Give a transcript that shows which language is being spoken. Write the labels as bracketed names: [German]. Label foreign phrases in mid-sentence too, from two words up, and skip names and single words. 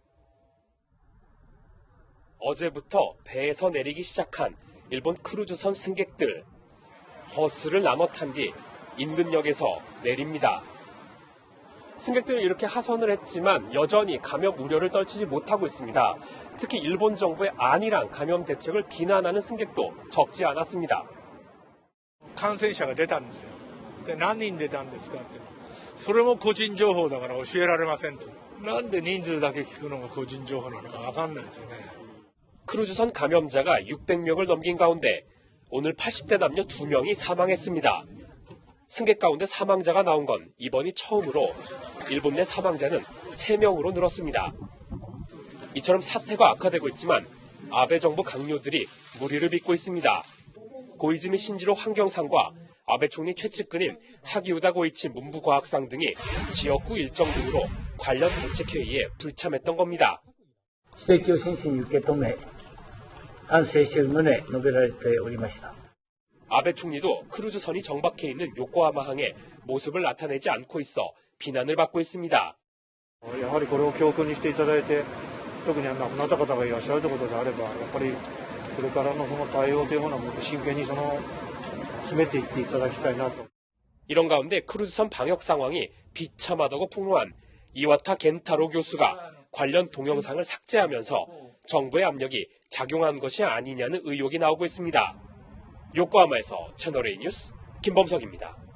[Korean] 어제부터 배에서 내리기 시작한 일본 크루즈선 승객들. 버스를 나눠 탄 뒤 인근역에서 내립니다. 승객들은 이렇게 하선을 했지만 여전히 감염 우려를 떨치지 못하고 있습니다. 특히 일본 정부의 안일한 감염 대책을 비난하는 승객도 적지 않았습니다. [Japanese] 感染者が出たんですよ。で、何人出たんですかって。それも個人情報だから教えられませんと。なんで人数だけ聞くのが個人情報なのかわかんないですよね。 [Korean] 크루즈선 감염자가 600명을 넘긴 가운데 오늘 80대 남녀 2명이 사망했습니다. 승객 가운데 사망자가 나온 건 이번이 처음으로 일본 내 사망자는 3명으로 늘었습니다. 이처럼 사태가 악화되고 있지만 아베 정부 강요들이 무리를 빚고 있습니다. 고이즈미 신지로 환경상과 아베 총리 최측근인 하기우다 고이치 문부과학상 등이 지역구 일정 등으로 관련 대책회의에 불참했던 겁니다. [Japanese] 指摘を真摯に受け止め、反省している旨述べられておりました。 [Korean] 아베 총리도 크루즈선이 정박해 있는 요코하마항에 모습을 나타내지 않고 있어 비난을 받고 있습니다. [Japanese] やはりこれを教訓にしていただいて、特に亡くなった方がいらっしゃるということであれば、やっぱりこれからのその対応というものをもっと真剣に詰めていっていただきたいなと。 [Korean] 이런 가운데 크루즈선 방역 상황이 비참하다고 폭로한 이와타 겐타로 교수가 관련 동영상을 삭제하면서 정부의 압력이 작용한 것이 아니냐는 의혹이 나오고 있습니다. 요코하마에서 채널A 뉴스 김범석입니다.